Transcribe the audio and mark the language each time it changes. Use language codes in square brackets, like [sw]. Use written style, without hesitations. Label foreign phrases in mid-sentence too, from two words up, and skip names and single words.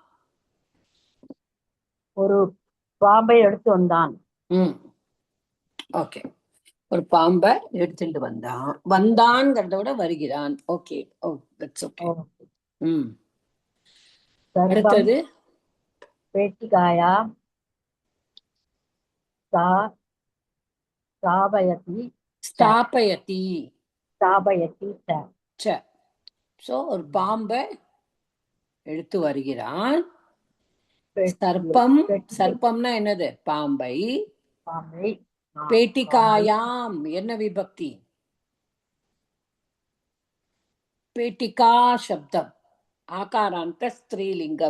[ta] ஒரு பாம்பை எடுத்து வந்தான். ஓகே. ஒரு பாம்பை எடுத்துட்டு வந்தான்ங்கிறத விட வருகிறான். [en] Okay. Oh, that's okay. [ta] ஓகே. ம். சர்ப்பம் அடுத்தது [sa] पेटिकायां सा स्थापयति च ஸ்தாபயதி स्थापयति च [ta] ச. சோ ஒரு பாம்பை எடுத்து வருகிறான். पेटिயில் சர்ப்பம், पेटिயில் சர்ப்பம்னா என்னது? பாம்பை. பாம்பை பாம்பை பேட்டிகாயாம் என்ன விபக்தி? பேட்டிகா சப்தம் ஆகாராந்த ஸ்திரீலிங்கம்.